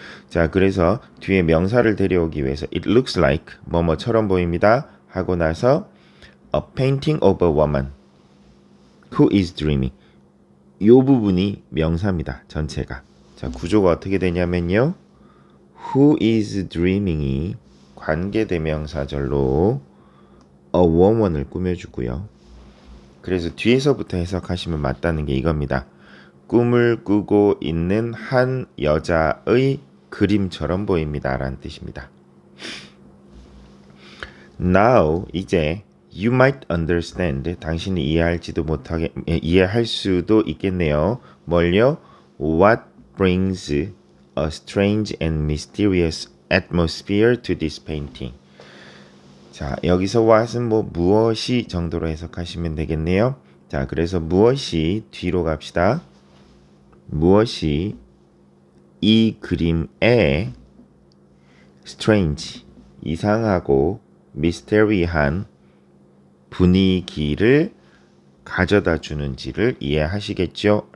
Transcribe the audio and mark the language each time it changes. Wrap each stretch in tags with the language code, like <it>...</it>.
<ko>자, 그래서 뒤에 명사를 데려오기 위해서</ko> <en>it looks like</en> <ko>뭐뭐처럼 보입니다 하고 나서</ko> <en>a painting of a woman who is dreaming.</en> <ko>이 부분이 명사입니다. 전체가. 자, 구조가 어떻게 되냐면요.</ko> <en>who is dreaming</en> <ko>이 관계대명사절로 a woman을 꾸며주고요. 그래서 뒤에서부터 해석하시면 맞다는 게 이겁니다. 꿈을 꾸고 있는 한 여자의 그림처럼 보입니다. 라는 뜻입니다.</ko> <en>Now,</en> <ko>이제</ko> <en>you might understand,</en> <ko>당신이 이해할 수도 있겠네요. 뭘요?</ko> <en>What brings a strange and mysterious atmosphere to this painting.</en> <ko>자, 여기서 what은 무엇이 정도로 해석하시면 되겠네요. 자, 그래서 무엇이 뒤로 갑시다. 무엇이 이 그림에 strange, 이상하고 미스테리한 분위기를 가져다 주는지를 이해하시겠죠?</ko>